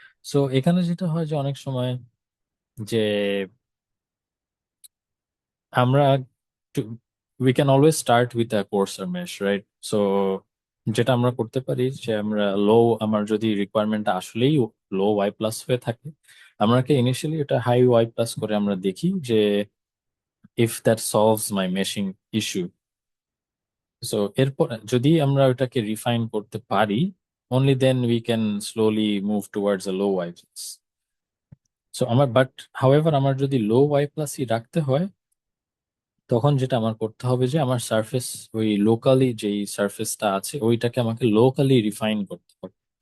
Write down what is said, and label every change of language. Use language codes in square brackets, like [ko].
[en] so [bn] এখানে যেটা হয় যে অনেক সময় যে আমরা [en] We can always start with a coarser mesh, right? [bn] So যেটা আমরা করতে পারি যে আমরা আমার যদি রিকোয়ারমেন্টটা আসলেই লো ওয়াই প্লাস হয়ে থাকে, আমাকে ইনিশিয়ালি এটা হাই ওয়াই প্লাস করে আমরা দেখি যে [en] If that solves my meshing issue. So [bn] এরপর যদি আমরা ওটাকে রিফাইন করতে পারি, [en] only then we can slowly move towards a low y plus. [bn] So however আমার যদি লো y plus ই রাখতে হয়, তখন যেটা আমার করতে হবে যে আমার সারফেস ওই লোকালি যেই সারফেসটা আছে ওইটাকে আমাকে লোকালি রিফাইন করতে হবে।